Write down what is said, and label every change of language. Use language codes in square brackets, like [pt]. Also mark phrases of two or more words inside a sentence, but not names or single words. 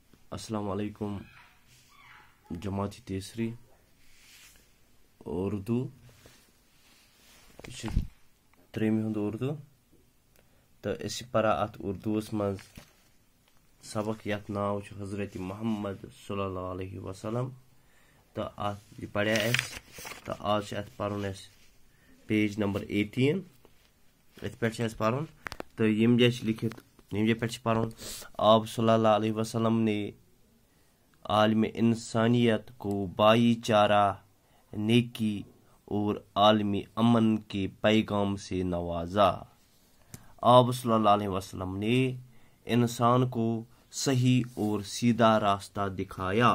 [ar] السلام علیکم [ur] جماعت تیسری [ks] اردو یہ ترٛیٚیمہِ ہُنٛد اردو تہٕ أسۍ چھِ پران اتھ اردوٗوس منٛز سبق یتھ ناو چھُ حضرت محمد صلی اللہ علیہ وسلم تہٕ اتھ یہِ پریا اَسہِ تہٕ آز چھُ اتھ پرُن اَسہِ پیج نمبر 18 اتھ پٮ۪ٹھ چھُ اَسہِ پرُن تہٕ ییٚمہِ جایہِ چھُ لیکھِتھ ییٚمہِ جایہِ پٮ۪ٹھ چھُ پرُن [ur] آپ صلی اللہ علیہ وسلم نے عالم انسانیت کو بھائی چارہ نیکی اور عالمی امن کے پیغام سے نوازا۔ آپ صلی اللہ علیہ وسلم نے انسان کو صحیح اور سیدھا راستہ دکھایا۔